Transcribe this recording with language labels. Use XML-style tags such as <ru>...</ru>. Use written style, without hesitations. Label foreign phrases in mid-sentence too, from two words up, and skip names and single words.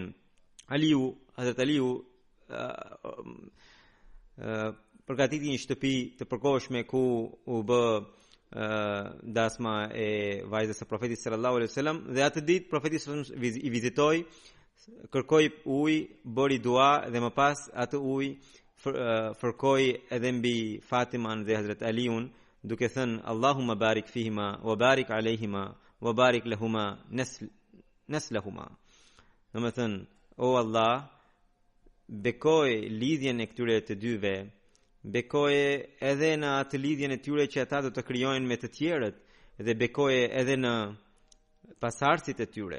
<sq>Hazrat Aliu përgatiti një shtëpi të përkohshme ku u bë dasma e vajzës së profetit</sq> <ar>صلى الله عليه وسلم</ar> <sq>dhe atë ditë profeti</sq> <ar>صلى الله عليه وسلم</ar> <sq>i vizitoi, kërkoi ujë, bëri dua dhe më pas atë ujë fërkoi edhe mbi Fatiman dhe Hazrat Aliun duke thënë:</sq> <ar>"اللهم بارك فيهما وبارك عليهما وبارك لهما نسلهما."</ar> <sq>Domethënë, o Allah, bekoj lidhjen e këtyre të dyve, bekoje edhe në atë lidhjen e tyre që ata do të krijojnë me të tjerët dhe bekoje edhe në pasardhësit e tyre.</sq>